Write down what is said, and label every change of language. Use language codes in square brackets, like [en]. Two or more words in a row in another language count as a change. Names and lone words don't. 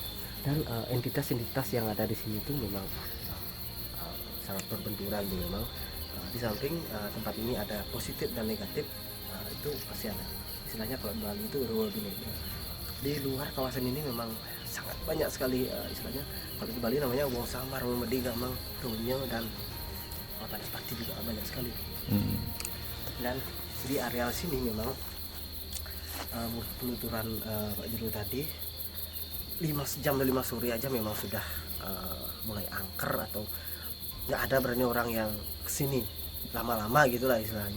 [id] Dan entitas-entitas yang ada di sini itu memang sangat berbenturan, memang. Di samping tempat ini ada positif dan negatif, itu pasti ada. Istilahnya kalau di Bali itu rule gini. Di luar kawasan ini memang sangat banyak sekali, istilahnya kalau di Bali namanya [ban] wong samar, wong mediga, mang tunyo, [id] dan panas pati juga banyak sekali. Dan di areal sini memang penuturan Pak Jero tadi 5 jam 5 sore aja memang sudah mulai angker, atau nggak ada berani orang yang kesini lama-lama gitulah istilahnya.